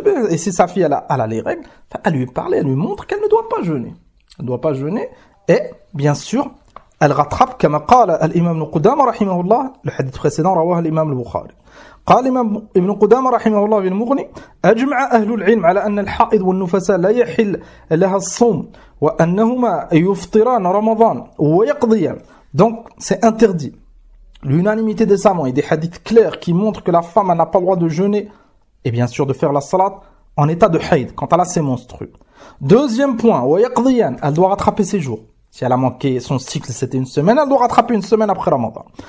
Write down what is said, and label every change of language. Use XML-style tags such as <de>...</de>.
<fr>Et si sa fille elle a les règles, elle lui parle, elle lui montre qu'elle ne doit pas jeûner. Elle ne doit pas jeûner. Et bien sûr, elle rattrape, comme</fr> <ar>قال الإمام ابن قدامة رحمه الله,</ar> <fr>le hadith précédent</fr> <ar>رواه الإمام البخاري. قال الإمام ابن قدامة رحمه الله في المغني أجمع أهل العلم على أن الحائض والنفساء لا يحل لها الصوم وأنهما يفطران رمضان ويقضيان.</ar> <fr>Donc c'est interdit. L'unanimité des savants et des hadiths clairs qui montrent que la femme n'a pas le droit de jeûner et bien sûr de faire la salat en état de haïd, quand elle a ses menstrues. Deuxième point, elle doit rattraper ses jours. Si elle a manqué son cycle, c'était une semaine, elle doit rattraper une semaine après Ramadan.</fr>